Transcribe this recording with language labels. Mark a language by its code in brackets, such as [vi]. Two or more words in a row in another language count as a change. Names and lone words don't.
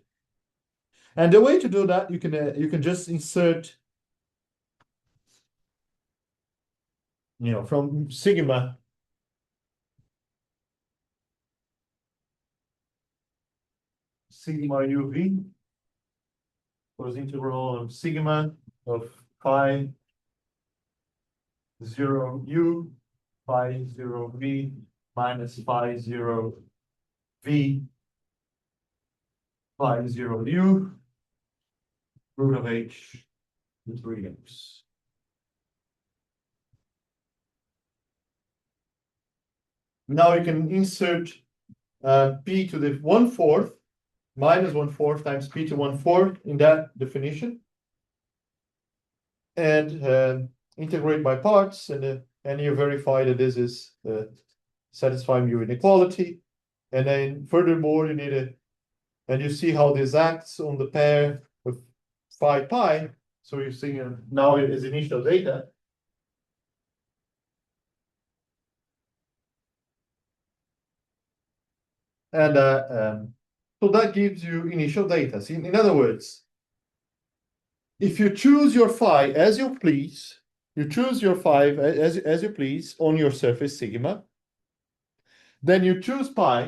[en] And the way to do that, you can just insert, from sigma uv was integral of sigma of phi 0 u phi 0 v minus phi 0 v phi 0 u root of h to 3x. Now you can insert p to the 1/4 minus 1/4 times p to 1/4 in that definition, and integrate by parts, and you verify that this is satisfying mu inequality. And then furthermore, you need and you see how this acts on the pair with phi pi. So you're seeing now it is initial data. And so that gives you initial data. See, in other words, if you choose your phi as you please, you choose your phi as you please on your surface sigma, then you choose pi.